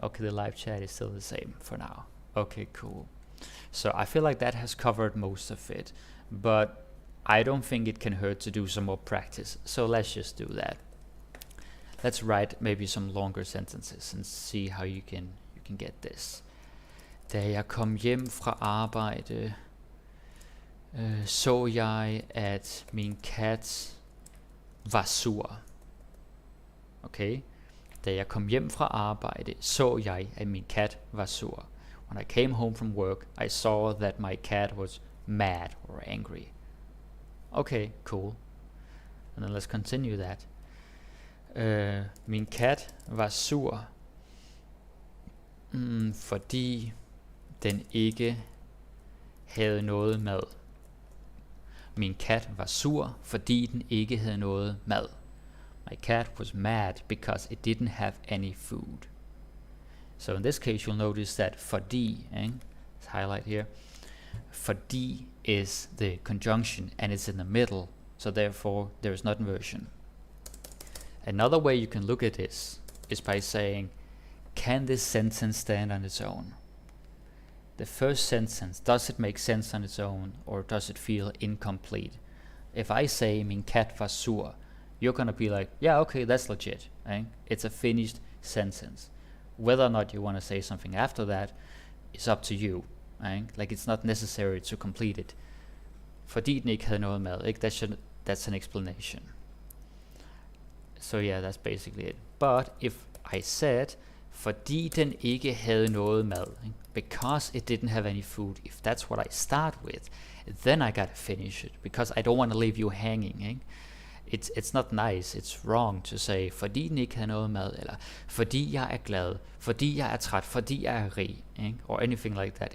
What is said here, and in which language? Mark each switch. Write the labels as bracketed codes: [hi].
[en] Okay, the live chat is still the same for now. Okay, cool. So I feel like that has covered most of it, but I don't think it can hurt to do some more practice. So let's just do that. Let's write maybe some longer sentences and see how you can get this. [da] Da jeg kom hjem fra arbejde, så jeg, at min kat var sur. Okay? Da jeg kom hjem fra arbejde, så jeg, at min kat var sur. [en] When I came home from work, I saw that my cat was mad or angry. Okay, cool. And then let's continue that. [da] Min kat var sur, fordi den ikke havde noget mad. Min kat var sur, fordi den ikke havde noget mad. [en] My cat was mad because it didn't have any food. So in this case, you'll notice that fordi, let's highlight here, fordi is the conjunction and it's in the middle, so therefore there is not inversion. Another way you can look at this is by saying, can this sentence stand on its own? The first sentence, does it make sense on its own, or does it feel incomplete? If I say, [da] min kat var sur, [en] you're gonna be like, yeah, okay, that's legit. It's a finished sentence. Whether or not you want to say something after that is up to you. Like, it's not necessary to complete it. [da] Fordi den ikke havde noget mad, [en] that's an explanation. So yeah, that's basically it. But if I said, [da] fordi den ikke havde noget mad, [en] because it didn't have any food, if that's what I start with, then I gotta finish it, because I don't want to leave you hanging. It's not nice, it's wrong to say, [da] fordi den ikke havde noget mad, eller fordi jeg er glad, fordi jeg er træt, fordi jeg er rig, [en] or anything like that.